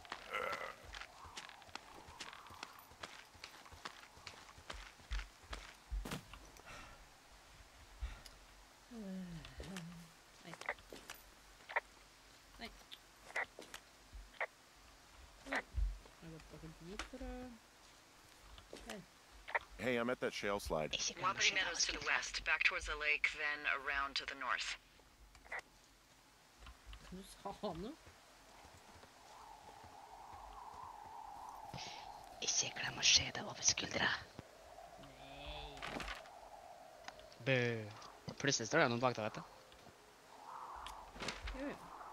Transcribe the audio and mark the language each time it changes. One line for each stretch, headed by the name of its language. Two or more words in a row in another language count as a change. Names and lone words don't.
Norwegian: Nei. Nei. Jeg har gått bak dit for å... Der.
English: Hey, I'm at that shale slide.
Norwegian: Ikke glem å
English: Wapiti
Norwegian: skjønne
English: Meadows to the
Norwegian: filteret.
English: west, back towards the lake, then around to the north.
Norwegian: Du sa noe? Ikke glem å se deg over skuldra. Nei. Bø. Plutselig står det noen bak deg, vet du. Jo, jo.